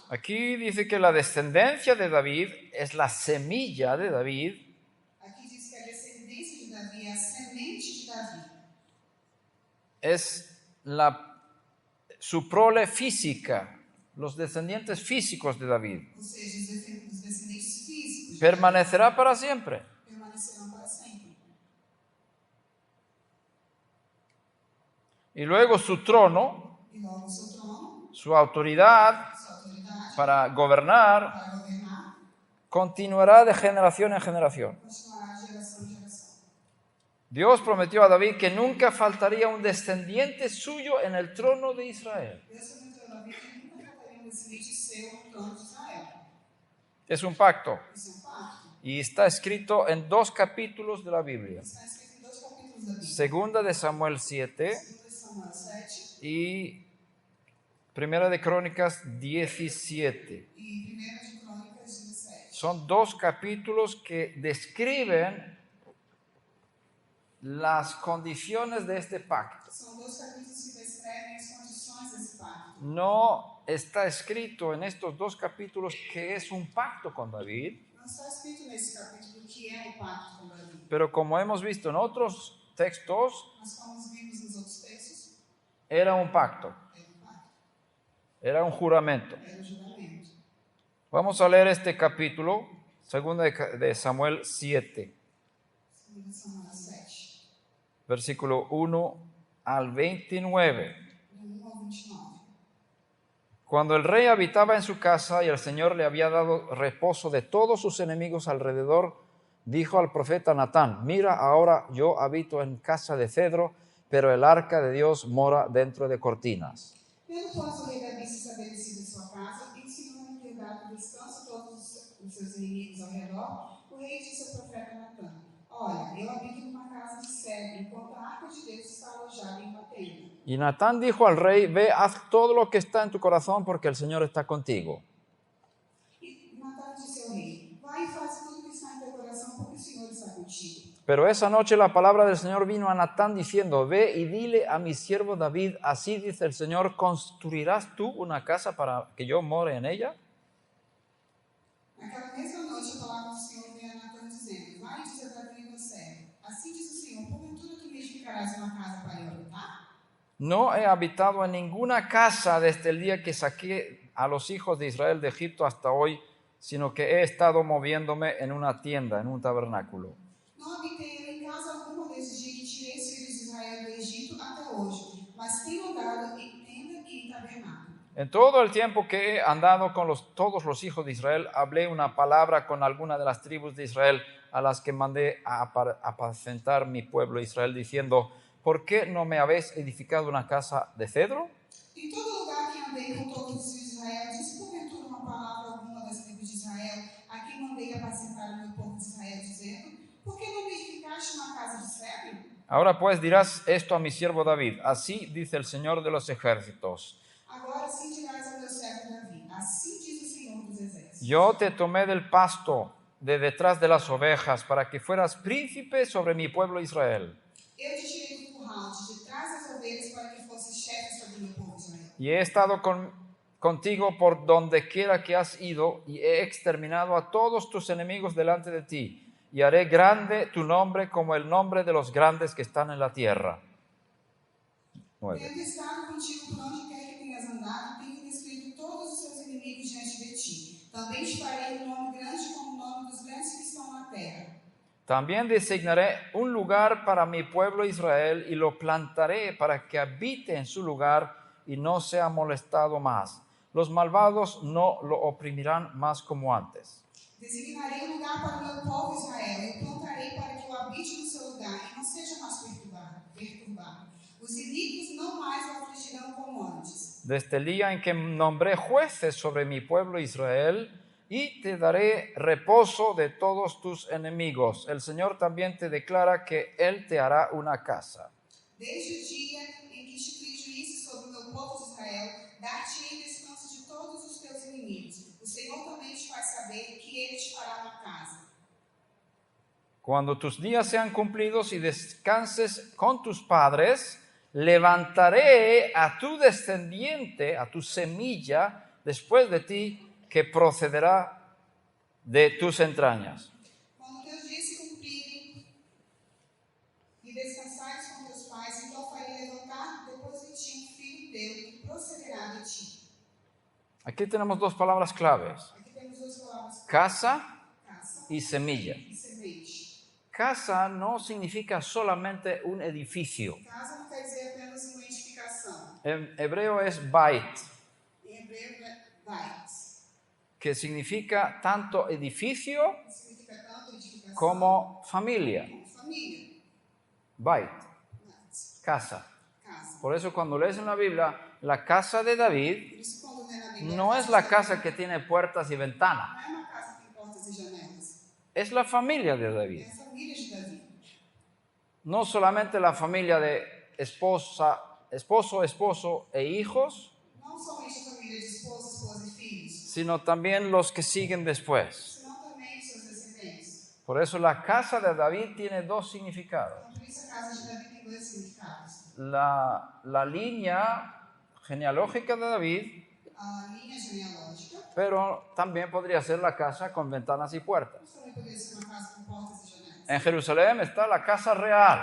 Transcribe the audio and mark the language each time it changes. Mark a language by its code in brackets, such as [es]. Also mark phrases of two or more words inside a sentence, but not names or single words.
[es] Aquí dice que la descendencia de David es la semilla de David. [pt] Aqui diz que a descendência de Davi é a semente de Davi. [es] Es su prole física, los descendientes físicos de David. [pt] Ou seja, os descendentes físicos de [es] Permanecerá para siempre. [pt] Davi permanecerão para sempre. [es] Y luego su trono, [pt] E logo o seu trono, [es] su autoridad [pt] sua autoridade [es] para gobernar, [pt] para governar, [es] continuará de generación en generación. [pt] continuará de geração em geração. [es] Dios prometió a David que nunca faltaría un descendiente suyo en el trono de Israel. [pt] Deus prometeu a Davi que nunca faltaria descendente seu no trono de Israel. [es] Es un pacto [pt] Isso é um pacto. [es] y está escrito en 2 capítulos de la Biblia. [pt] Está escrito em 2 capítulos da Bíblia. [es] Segunda de Samuel 7 [pt] 2 Samuel 7 [es] y Primera de Crónicas 17. [pt] e 1 de Crônicas 17. [es] Son 2 capítulos que describen las condiciones de este pacto. [pt] São 2 capítulos que descrevem as condições desse pacto. [es] No está escrito en estos 2 capítulos que es un pacto con David, [pt] Não está escrito nesse capítulo que é um pacto com Davi. [es] pero como hemos visto en otros textos, [pt] Mas como vimos nos outros textos, [es] era un pacto, [pt] era um pacto, [es] era un juramento. [pt] era um juramento. [es] Vamos a leer este capítulo, segunda de Samuel 7, [pt] 2 Samuel 7, [es] versículo 1 al 29. [pt] do 1 ao 29. [es] Cuando el rey habitaba en su casa y el Señor le había dado reposo de todos sus enemigos alrededor, dijo al profeta Natán, mira, ahora yo habito en casa de cedro, pero el arca de Dios mora dentro de cortinas. [pt] Tendo, pois, o rei Davi se estabelecido em sua casa, e o Senhor lhe dado descanso a todos os seus inimigos ao redor, o rei disse ao profeta Natã, olha, eu habito numa casa de cedro, enquanto a arca de Deus está alojada em uma tenda. [es] Y Natán dijo al rey, ve, haz todo lo que está en tu corazón porque el Señor está contigo. [pt] E Natã disse ao rei, vai e faz tudo que está em teu coração, porque o Senhor está contigo. [es] Pero esa noche la palabra del Señor vino a Natán diciendo, ve y dile a mi siervo David, así dice el Señor, ¿construirás tú una casa para que yo more en ella? [pt] Naquela mesma noite, a palavra do Senhor veio a Natã dizendo, vai e diz a Davi meu servo, assim diz o Senhor, porventura tu me edificarás uma casa para eu habitar? [es] No he habitado en ninguna casa desde el día que saqué a los hijos de Israel de Egipto hasta hoy, sino que he estado moviéndome en una tienda, en un tabernáculo. [pt] Não habitei eu em casa alguma desde o dia que tirei os filhos de Israel do Egito até hoje, mas tenho andado em tenda e em tabernáculo. [es] En todo el tiempo que he andado con todos los hijos de Israel, hablé una palabra con alguna de las tribus de Israel a las que mandé a apacentar mi pueblo Israel, diciendo, ¿por qué no me habéis edificado una casa de cedro? [pt] Em todo lugar que andei com todos os filhos de Israel, disse porventura uma palavra alguma das tribos de Israel, a quem mandei apacentar o meu povo de Israel, dizendo, por que não me edificaste uma casa de cedro? [es] Ahora pues dirás esto a mi siervo David, así dice el Señor de los ejércitos. [pt] Agora sim dirás ao meu servo Davi, assim diz o Senhor dos Exércitos. [es] Yo te tomé del pasto de detrás de las ovejas para que fueras príncipe sobre mi pueblo Israel. [pt] Eu te tirei do curral de trás das ovelhas para que fosses chefe sobre o meu povo Israel. [es] Y he estado contigo por donde quiera que has ido y he exterminado a todos tus enemigos delante de ti. Y haré grande tu nombre como el nombre de los grandes que están en la tierra. 9. [pt] Tendo estado contigo por onde quer que tenhas andado, tenho destruído todos os seus inimigos diante de ti. Também te farei um nome grande como o nome dos grandes que estão na terra. [es] También designaré un lugar para mi pueblo Israel y lo plantaré para que habite en su lugar y no sea molestado más. Los malvados no lo oprimirán más como antes. [pt] Designarei um lugar para o meu povo Israel, e o plantarei para que o habite no seu lugar e não seja mais perturbado. Os inimigos não mais o afligirão como antes. [es] Desde el día en que nombré jueces sobre mi pueblo Israel, y te daré reposo de todos tus enemigos. El Señor también te declara que Él te hará una casa. [pt] Desde o dia em que instituí juízes sobre o meu povo de Israel, dar-te-ei descanso de todos os teus inimigos. O Senhor também te faz saber que Ele te fará uma casa. [es] Cuando tus días sean cumplidos y descanses con tus padres, levantaré a tu descendiente, a tu semilla, después de ti, que procederá de tus entrañas. [pt] Quando teus dias se cumprirem e descansares com teus pais, então farei levantar depois de ti um filho teu que procederá de ti. [es] Aquí tenemos dos palabras claves: [pt] Aqui temos duas palavras: [es] casa [pt] casa [es] y semilla. [pt] e semente. [es] Casa no significa solamente un edificio. [pt] Casa não quer dizer apenas uma edificação. [es] En hebreo es bait, [pt] Em hebreu é bait, [es] que significa tanto edificio [pt] que significa tanto edificação [es] como familia. [pt] como família. [es] Bait, [pt] Bait, [es] casa. [pt] casa. [es] Por eso cuando lees en la Biblia, la casa de David [pt] Por isso, quando lê na Bíblia, [es] no es la casa que tiene puertas y ventanas, [pt] não é uma casa que tem portas e janelas. [es] es la familia de David. [pt] É a família de Davi. [es] No solamente la familia de esposo, esposo e hijos, [pt] Não somente a família de esposa, esposa e filhos, [es] sino también los que siguen después. [pt] senão também seus descendentes. [es] Por eso la casa de David tiene dos significados. [pt] Então, por isso a casa de Davi tem dois significados. [es] La línea genealógica de David, [pt] A linha genealógica, [es] pero también podría ser la casa con ventanas y puertas. [pt] mas também poderia ser uma casa com portas e janelas. [es] En Jerusalén está la casa real,